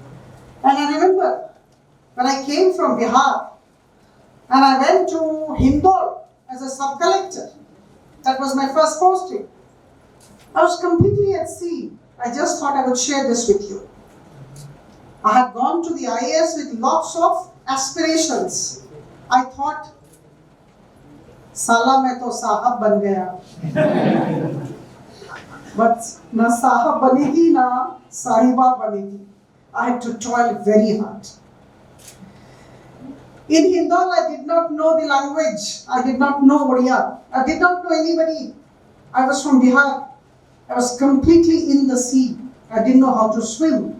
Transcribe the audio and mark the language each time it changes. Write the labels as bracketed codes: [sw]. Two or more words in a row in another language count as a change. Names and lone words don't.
[en] And I remember when I came from Bihar and I went to Hindol as a sub-collector. That was my first posting. I was completely at sea. I just thought I would share this with you. I had gone to the IAS with lots of aspirations. I thought, [hi] साला मैं तो साहब बन गया. But न साहब बनी थी, न साहिबा बनी थी, na sahiba bani thi. [en] I had to toil very hard. In Hindol, I did not know the language. I did not know Odia. I did not know anybody. I was from Bihar. I was completely in the sea. I didn't know how to swim.